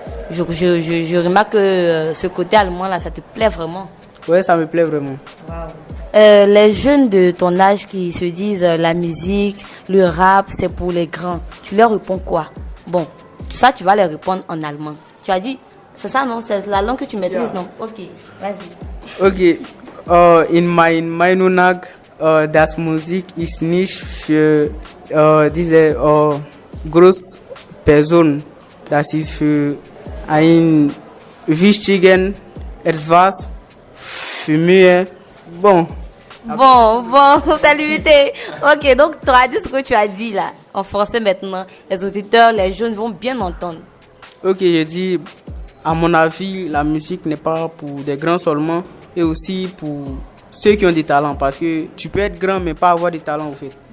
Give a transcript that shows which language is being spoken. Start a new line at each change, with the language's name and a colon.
French: Je remarque que ce côté allemand, là, ça te plaît vraiment. Ouais, ça me plaît vraiment. Wow. Les jeunes de ton âge qui se disent la musique, le rap, c'est pour les grands. Tu leur réponds quoi? Bon, tout ça, tu vas leur répondre en allemand. Tu as dit, c'est ça, non? C'est la langue que tu maîtrises, non? Ok, vas-y. Ok.
German: In mein Meinung nach, das Musik ist nicht für diese große Person. Das ist für ein wichtigen, etwas für mich.
French: Bon. Bon, c'est limité. Ok, donc tu as dit ce que tu as dit là, en français maintenant. Les auditeurs, les jeunes vont bien entendre. Ok, j'ai dit, à mon avis, la musique n'est pas pour des grands seulement, et aussi pour ceux qui ont des talents, parce que tu peux être grand mais pas avoir de talent en fait.